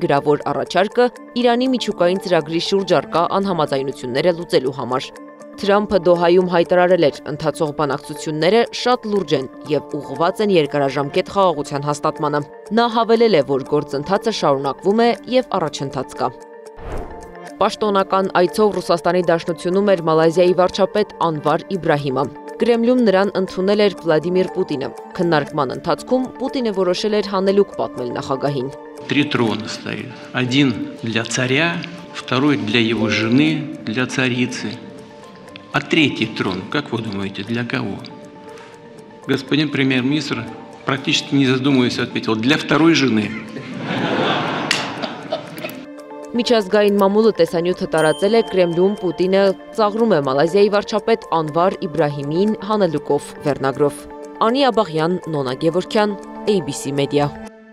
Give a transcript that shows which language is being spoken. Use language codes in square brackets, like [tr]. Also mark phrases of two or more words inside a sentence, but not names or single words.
[hy] գրավոր առաջարկը Իրանի միջուկային ծրագրի շուրջ առկա անհամաձայնությունները լուծելու համար։ Թրամփը Դոհայում հայտարարել էր, ընթացող բանակցությունները շատ լուրջ են և ուղղված են երկարաժամկետ խաղաղության հաստատմանը։ Նա հավելել է, որ գործընթացը շարունակվում է և առաջընթաց կա։ Պաշտոնական այցով Ռուսաստանի Դաշնությունում էր Մալայզիայի վարչապետ Անվար Իբրահիմը։ Կրեմլում նրան ընդունել էր Վլադիմիր Պուտինը։ Քննարկման ընթացքում Պուտինը որոշել էր հանելուկ պատմել նախագահին։ [ru] Три трона стоит. Один для царя, второй для его жены, для царицы. А третий трон, как вы думаете, для кого? Господин премьер-министр, практически не задумываясь, ответил, для второй жены. [hy] Միջազգային մամուլը տեսանյութը տարածել է Կրեմլում Պուտինը ծաղրում է Մալայզիայի վարչապետ Անվար Իբրահիմին հանելուկով վերնագրով։ Անի Աբաղյան, Նոնա Գևորգյան, ABC Media։